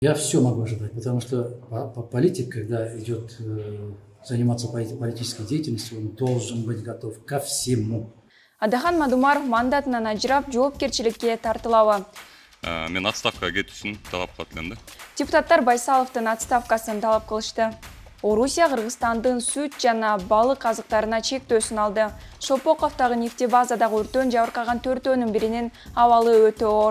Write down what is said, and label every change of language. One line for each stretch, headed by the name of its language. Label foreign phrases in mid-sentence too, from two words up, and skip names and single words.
Russian: Я все могу ожидать, потому что политик, когда идет заниматься политической деятельностью, он должен быть готов ко всему.
Kyrgyz: Адахан Мадумаров мандатынан ажырап, жоопкерчиликке тартылабы. Мен отставкага кетиш үчүн талап кылат элем да. Депутаттар Байсаловдун отставкасын талап кылышты. Орусия Кыргызстандын сүт жана балык азыктарына чектөөсүн алды. Шопоковдагы нефтебазадагы өрттөн жабыркаган төртөөнүн биринин абалы өтө оор.